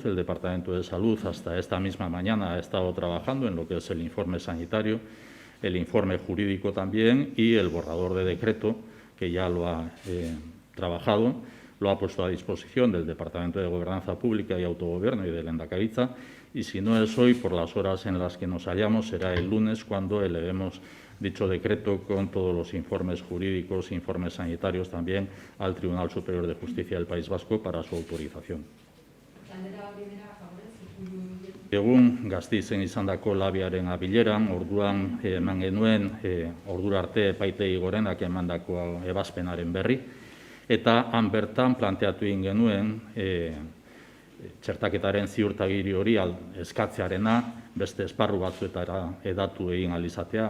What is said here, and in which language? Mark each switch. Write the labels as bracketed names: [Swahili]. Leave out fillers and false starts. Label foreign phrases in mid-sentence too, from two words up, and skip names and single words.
[Spanish] El Departamento de Salud hasta esta misma mañana ha estado trabajando en lo que es el informe sanitario, el informe jurídico también y el borrador de decreto, que ya lo ha trabajado, lo ha puesto a disposición del Departamento de Gobernanza Pública y Autogobierno y de Lehendakaritza, y si no es hoy, por las horas en las que nos hallamos, será el lunes cuando elevemos dicho decreto con todos los informes jurídicos, informes sanitarios también al Tribunal Superior de Justicia del País Vasco para su autorización. [Basque] Egun Gasteizen izandako labiaren abileran, orduan eman genuen ordura arte epaitegi gorenak emandako ebazpenaren berri, eta han bertan planteatu egin genuen txertaketaren ziurtagiri hori eskatzearena beste esparru batzuetara hedatu egin ahal izatea.